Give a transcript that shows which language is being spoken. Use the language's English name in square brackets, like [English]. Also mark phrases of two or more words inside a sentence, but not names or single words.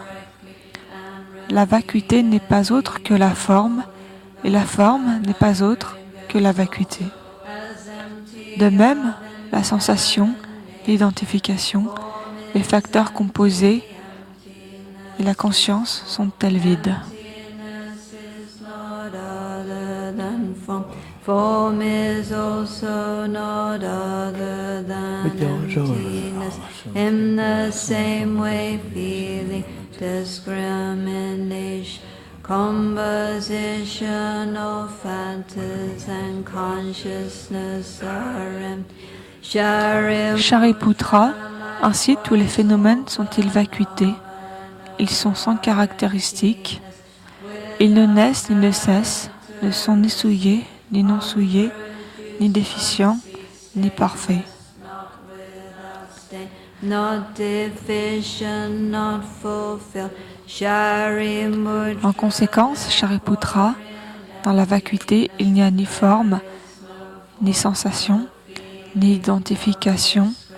[French] La vacuité n'est pas autre que la forme, et la forme n'est pas autre que la vacuité. De même, la sensation, l'identification, les facteurs composés et la conscience sont-elles vides. [English] Form is also not other than emptiness. In the same way, feeling, discrimination, composition of factors and consciousness are empty. [French] Shariputra, ainsi tous les phénomènes sont-ils vacuités. Ils sont sans caractéristiques. Ils ne naissent ni ne cessent, ne sont ni souillés, ni non souillés, ni déficients, ni parfaits. En conséquence, Shariputra, dans la vacuité, il n'y a ni forme, ni sensation, ni identification,